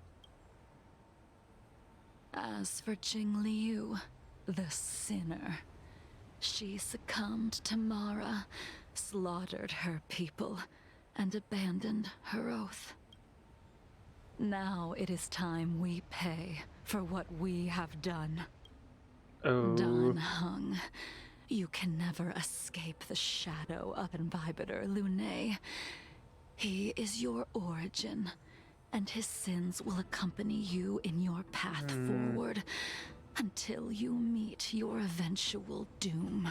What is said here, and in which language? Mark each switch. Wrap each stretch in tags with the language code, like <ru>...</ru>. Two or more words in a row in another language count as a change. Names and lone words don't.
<en>As for Jingliu, the sinner. She succumbed to Mara, slaughtered her people, and abandoned her oath. Now it is time we pay for what we have done. Oh. Dan Heng, you can never escape the shadow of Invibitor Lune. He is your origin, and his sins will accompany you in your path forward until you meet your eventual doom.</en>